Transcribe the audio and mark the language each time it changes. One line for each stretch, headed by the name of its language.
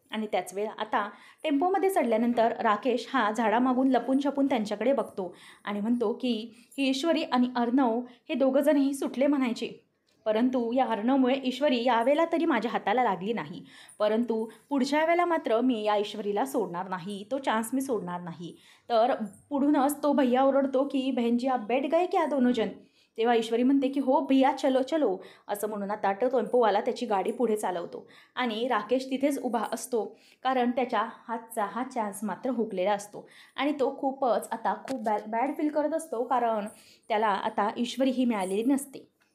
Marathi: आणि त्याच वेळा आता टेम्पोमध्ये चढल्यानंतर राकेश हा झाडामागून लपून छपून त्यांच्याकडे बघतो आणि म्हणतो की ही ईश्वरी आणि अर्णव हे दोघंजणही सुटले म्हणायचे, परंतु या अर्णवमुळे ईश्वरी यावेळेला तरी माझ्या हाताला लागली नाही, परंतु पुढच्या वेळेला मात्र मी या ईश्वरीला सोडणार नाही, तो चान्स मी सोडणार नाही. तर पुढूनच तो भैया ओरडतो की
Hindi: बहन जी आप बैठ गए क्या दोनों जन.
Marathi: तेव्हा ईश्वरी म्हणते की हो भैया
Hindi: चलो चलो,
Marathi: असं म्हणून आता टेम्पोवाला त्याची गाडी पुढे चालवतो आणि राकेश तिथेच उभा असतो, कारण त्याच्या हातचा हा चान्स मात्र हुकलेला असतो आणि तो खूपच आता खूप बॅड फील करत असतो, कारण त्याला आता ईश्वरी ही मिळालेली नसते.